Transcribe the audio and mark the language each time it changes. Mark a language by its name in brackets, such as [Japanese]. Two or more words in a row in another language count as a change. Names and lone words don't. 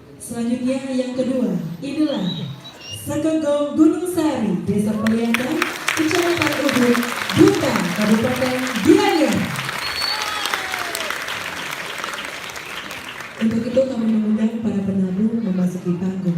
[Indonesian] Selanjutnya yang kedua, inilah Sekegong Gunung Sari, Desa Peliatan, Kecamatan Ubud, Duta, Kabupaten Gianyar. Untuk itu kami mengundang para penabuh memasuki panggung.